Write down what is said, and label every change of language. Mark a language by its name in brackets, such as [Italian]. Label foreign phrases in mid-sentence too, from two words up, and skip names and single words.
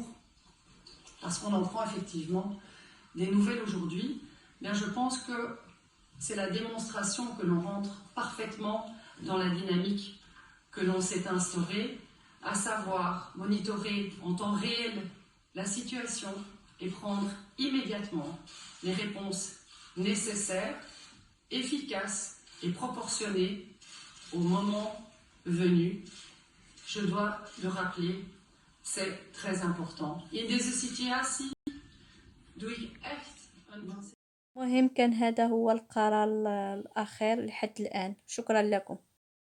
[French] parce qu'on en prend effectivement des nouvelles aujourd'hui, bien je pense que c'est la démonstration que l'on rentre parfaitement dans la dynamique que l'on s'est instaurée, à savoir monitorer en temps réel la situation et prendre immédiatement les réponses nécessaires, efficaces et proportionné au moment venu. Je dois le rappeler, c'est très important. [Dutch] In deze situatie doe ik echt een... [Arabic] المهم كان هذا هو القرار الأخير لحد الآن. شكرا لكم.